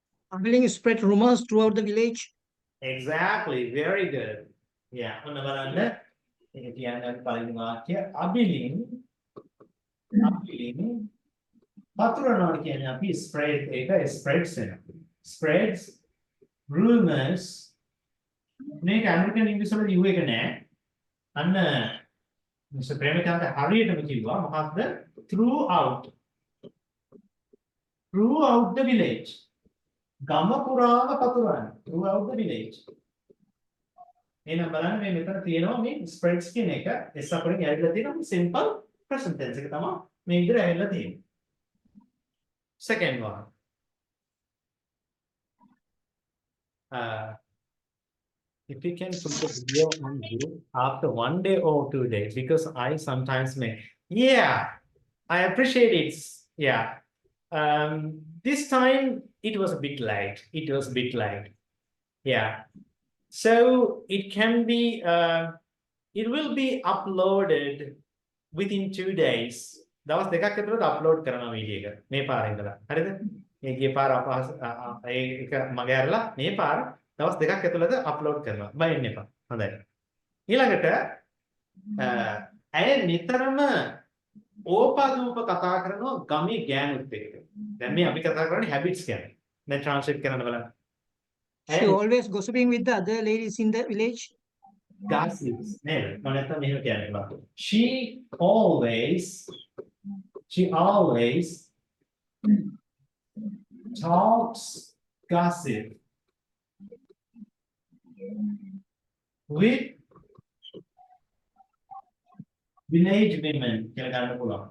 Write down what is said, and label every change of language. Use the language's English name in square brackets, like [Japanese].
[English] Abiling spread rumors throughout the village. Exactly. Very good. Yeah. [Sinhala] ඔන්න බලන්න. ඒක කියන්නේ පළවෙනි වාක්‍ය අබිලින් පතුරවනවා කියන්නේ අපි spread එක spreads වෙනවා. [English] Spreads rumors [Sinhala] මේක ඇමරිකන් ඉංග්‍රීසි වල U එක නෑ. අන්න මිස්ටර් ප්‍රේමචන්ද්‍ර හරියටම කිව්වා මොකක්ද? [English] throughout the village. [Sinhala] ගම පුරාම පතුරවන [English] throughout the village. [Sinhala] එහෙනම් බලන්න මේ මෙතන තියෙනවා මේ spreads කියන එක S අකුරෙන් ඇවිල්ලා තියෙනවා simple present tense එක තමයි මේ විදිහට ඇවිල්ලා තියෙන්නේ. [English] Second one. If you can put the video on you after 1 day or 2 days, because I sometimes may. Yeah, I appreciate it. Yeah. This time it was a bit late. Yeah. So it can be, it will be uploaded within 2 days. [Sinhala] දවස් දෙකක් ඇතුළත upload කරනවා video එක. මේ පාර ඉඳලා. හරිද? මේ ගිය පාර ඒක මගේ අරලා මේ පාර දවස් දෙකක් ඇතුළත අප්ලෝඩ් කරනවා. බයින්න එපා. හොඳයි. ඊළඟට ඇය නිතරම ඕපාදූප කතා කරනවා ගමේ ගෑනුත් එක්ක. දැන් මේ අපි කතා කරන්නේ habits ගැන. දැන් ට්‍රාන්ස්ලේට් කරන්න බලන්න. [English] She always gossiping with the other ladies in the village. [Sinhala] Gossips. නේද? මම නැත්තම් මෙහෙම කියන්න බෑ. [English] She always talks gossip with village women. [Sinhala] කියලා ගන්න පුළුවන්.